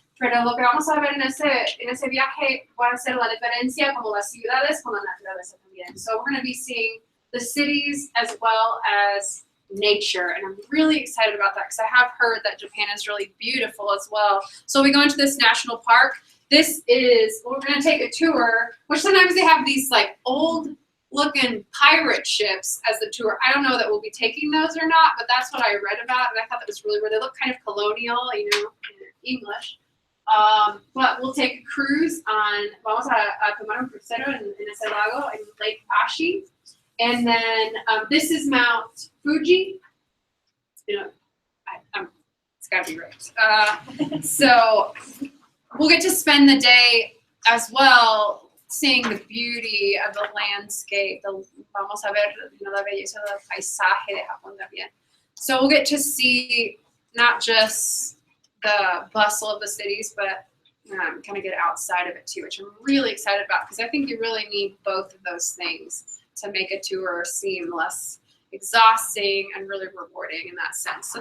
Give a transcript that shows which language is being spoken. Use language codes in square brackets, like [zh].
[es] Pero lo que vamos a ver en ese viaje va a ser la diferencia como las ciudades con la naturaleza también. [en] So we're going to be seeing the cities as well as nature, and I'm really excited about that because I have heard that Japan is really beautiful as well. So we go into this national park. This is, we're going to take a tour, which sometimes they have these like old looking pirate ships as the tour. I don't know that we'll be taking those or not, but that's what I read about, and I thought that was really weird. They look kind of colonial, you know, in English. But we'll take a cruise on, [es] vamos a tomar un crucero en ese lago, [en] in Lake Ashi. And then this is Mount Fuji. You know, it's got to be right. So we'll get to spend the day as well seeing the beauty of the landscape. [es] Vamos a ver, you know, la belleza del paisaje de Japón también. [en] So we'll get to see not just the bustle of the cities, but kind of get outside of it too, which I'm really excited about because I think you really need both of those things to make a tour seem less exhausting and really rewarding in that sense.